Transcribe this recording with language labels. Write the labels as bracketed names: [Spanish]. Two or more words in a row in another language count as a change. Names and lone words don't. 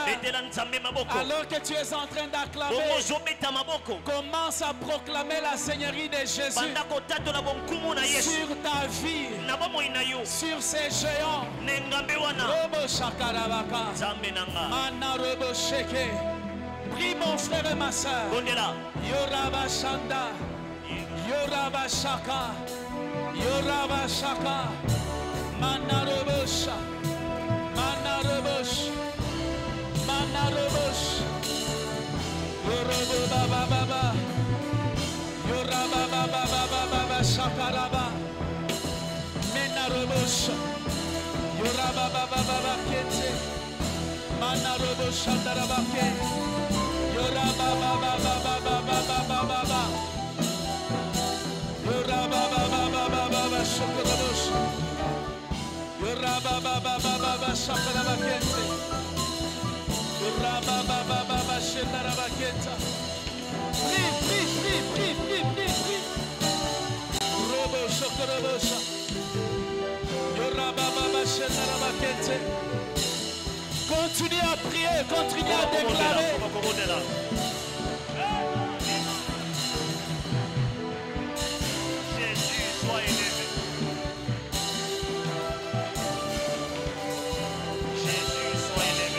[French] Alors que tu es en train d'acclamer, commence à proclamer la Seigneurie de Jésus sur ta vie, sur ces géants. Robo Shakarabaka, Mana Robo Sheke. Prie mon frère et ma soeur. Yoraba Shanda, Yoraba Shaka, Yoraba Shaka, Manarobosha, Manarobosh, Manarobosh, Yorobo Baba Baba, Yoraba Baba Baba Baba Shakaraba, Menarobosh, Yoraba Baba Baba Kete, Manarobosh Shandarabake. Yora ba ba ba ba ba ba ba ba ba ba ba. Yora ba ba ba ba ba ba ba shokorosh. Yora ba ba ba ba ba ba shakarabakente. Yora ba ba ba ba ba shendarabakenta. Pri. Robo shokorosha. Yora ba ba ba shendarabakente. Continuez à prier, continuez à déclarer. Jésus soit élevé. Jésus soit élevé.